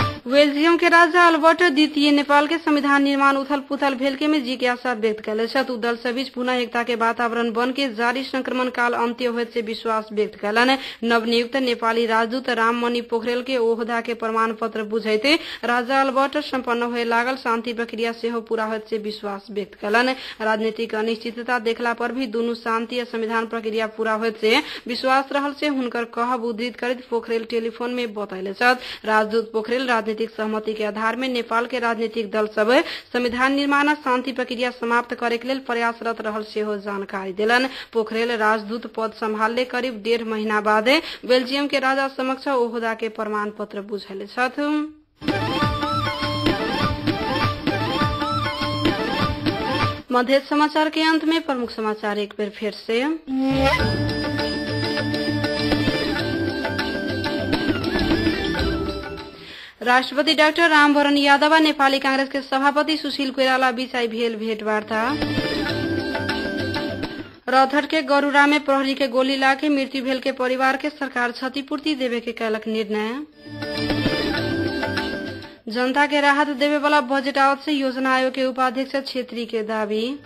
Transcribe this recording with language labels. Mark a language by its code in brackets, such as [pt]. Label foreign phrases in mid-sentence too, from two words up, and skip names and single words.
[mai] बेल्जियम के राजा अल्बर्ट द्वितीय नेपाल के संविधान निर्माण उथल पुथल भेलके में जिज्ञासा व्यक्त कैले छथि। दल से बीच पुनः एकता के वातावरण बन के जारी संक्रमण काल अंत्य होत से विश्वास व्यक्त कैलन। नवनियुक्त नेपाली राजदूत राममणि पोखरेल के ओहदा के प्रमाण पत्र बुझैते राजा अल्बर्ट सम्पन्न होए लागल शांति प्रक्रिया सेहो पूरा होत से विश्वास व्यक्त कैलन। राजनीतिक अनिश्चितता देखला पर भी दुनू शांति आ संविधान प्रक्रिया पूरा होत से विश्वास रहल से हुनकर कहब उद्धृत करैत पोखरेल टेलीफोन में बतैले छथि। राजदूत पोखरेल राजनीतिक सहमति के आधार में नेपाल के राजनीतिक दल सब संविधान निर्माण आ शांति प्रक्रिया समाप्त करे के लेल प्रयासरत रहल सेहो जानकारी देलन। पोखरेल राजदूत पद संभालले करीब 1.5 महीना बाद बेल्जियम के राजा समक्ष ओहदा के प्रमाण पत्र बुझैले छथि। मध्य समाचार के अंत में प्रमुख समाचार एक बार फिर से। राष्ट्रपति डाक्टर रामवरण यादव नेपाली कांग्रेस के सभापति सुशील कोइराला बीच आई भेल भेंटवार्ता। रौतहट के गरुड़ा में प्रहरी के गोली लाके मृत्यु भेल के परिवार के सरकार क्षतिपूर्ति देवे के कैलक निर्णय। जनता के राहत देवे वाला बजट आवत से योजना आयोग के उपाध्यक्ष छेत्री के दावी।